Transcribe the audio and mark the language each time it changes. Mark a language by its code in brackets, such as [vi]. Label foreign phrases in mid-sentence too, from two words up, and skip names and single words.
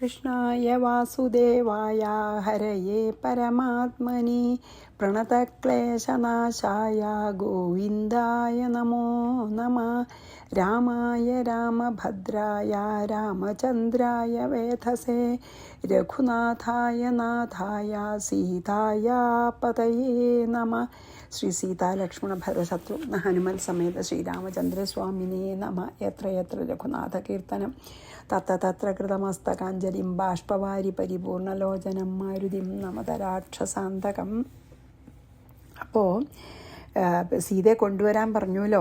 [sa] कृष्णाय वासुदेवाय हरये परमात्मने प्रणतक्लेशनाशाय गोविन्दाय नमो नमः। रामाय रामभद्राय रामचन्द्राय वेधसे रघुनाथाय नाथाय सीताय पतये नमः। श्री सीता लक्ष्मण भरतशत्रुघ्न हनुमൽ സമേത ശ്രീരാമചന്ദ്രസ്വാമിനേ നമ. യത്ര യത്ര രഘുനാഥ കീർത്തനം തത്ര തത്ര കൃതമസ്തകാഞ്ജലിം ബാഷ്പവാരി പരിപൂർണലോചനം മാരുതിം നമത രാക്ഷസാന്തകം. [ml] അപ്പോൾ സീതയെ കൊണ്ടുവരാൻ പറഞ്ഞുല്ലോ.